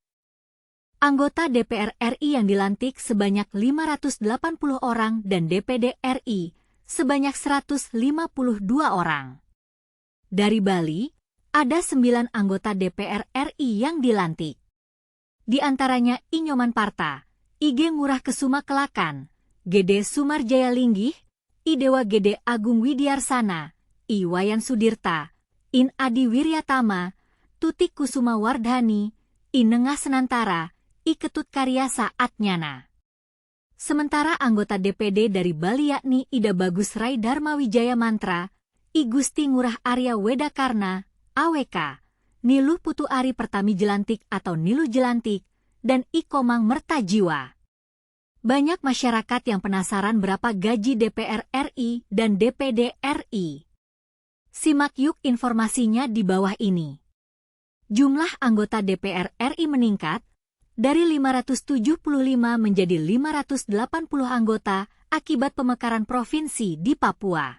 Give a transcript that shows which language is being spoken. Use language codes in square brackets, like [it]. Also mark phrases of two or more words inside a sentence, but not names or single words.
[id] Anggota DPR RI yang dilantik sebanyak 580 orang dan DPD RI sebanyak 152 orang. Dari Bali, ada 9 anggota DPR RI yang dilantik. Di antaranya Inyoman Parta, IG Ngurah Kesuma Kelakan, Gede Sumarjaya Linggih, Idewa Gede Agung Widyarsana, Wayan Sudirta, In Adi Wiryatama, Tutik Kusuma Wardhani, Nengah Senantara, Ketut Karyasa Atnyana. Sementara anggota DPD dari Bali yakni Ida Bagus Rai Dharma Wijaya Mantra, Gusti Ngurah Arya Wedakarna, AWK, Niluh Putu Ari Pertami Jelantik atau Niluh Jelantik, dan Komang Mertajiwa. Banyak masyarakat yang penasaran berapa gaji DPR RI dan DPD RI. Simak yuk informasinya di bawah ini. Jumlah anggota DPR RI meningkat dari 575 menjadi 580 anggota akibat pemekaran provinsi di Papua.